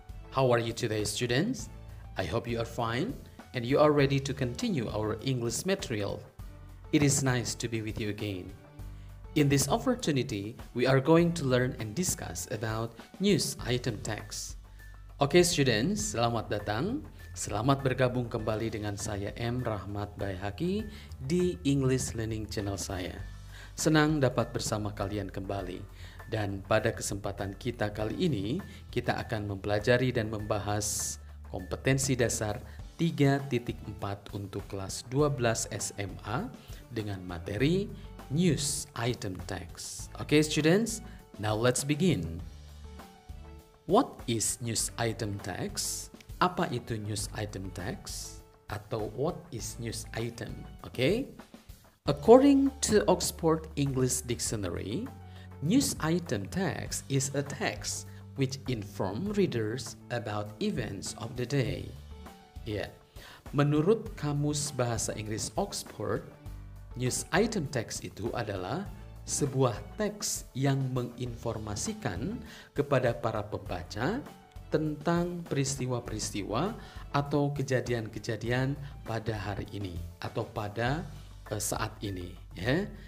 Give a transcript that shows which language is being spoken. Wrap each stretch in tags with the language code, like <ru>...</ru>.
<en>How are you today, students? I hope you are fine and you are ready to continue our English material. It is nice to be with you again. In this opportunity, we are going to learn and discuss about news item text.</en> <id>Oke students, selamat datang. Selamat bergabung kembali dengan saya M. Rahmat Baihaqi di English Learning Channel saya. Senang dapat bersama kalian kembali. Dan pada kesempatan kita kali ini, kita akan mempelajari dan membahas kompetensi dasar 3.4 untuk kelas 12 SMA dengan materi news item text.</id> <en>Oke students, now let's begin. What is news item text?</en> <id>Apa itu news item text?</id> <en>Atau what is news item? Okay? According to Oxford English Dictionary, news item text is a text which inform readers about events of the day.</en> <id>Ya, menurut Kamus Bahasa Inggris Oxford, news item text itu adalah sebuah teks yang menginformasikan kepada para pembaca tentang peristiwa-peristiwa atau kejadian-kejadian pada hari ini atau pada saat ini ya.</id>